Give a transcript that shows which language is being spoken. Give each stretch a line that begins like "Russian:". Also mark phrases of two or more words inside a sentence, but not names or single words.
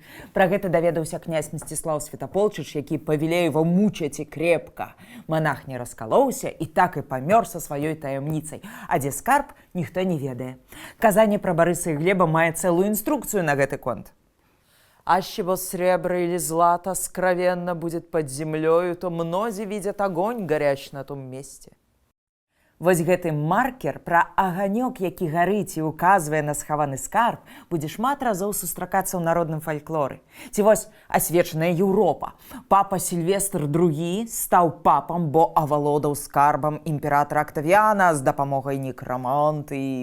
Belarusian: Пра гэта даведаўся князь Мсціслаў Святаполчыч, які павелеева мучаць і крепка. Манах не раскалоўся і так і памёр са сваёй таямніцай, а дзе скарб, ніхто не ведае. Казанне пра Барыса і Глеба мае цэлую інструкцыю на гэты конт.
Church Slavic: Аще бо сребро или злато скровенно будет под землею, то мнози видят огонь горящий на том месте.
Belarusian: Вось гэты маркер пра аганёк, які гарыць і указвае на схаваны скарб, будзе шмат разоў сустракацца ў народным фальклоры. Ці вось асвечаная Еўропа. Папа Сільвестр II стаў папам, бо авалодаў скарбам імператара Актавіяна з дапамогай некраманты.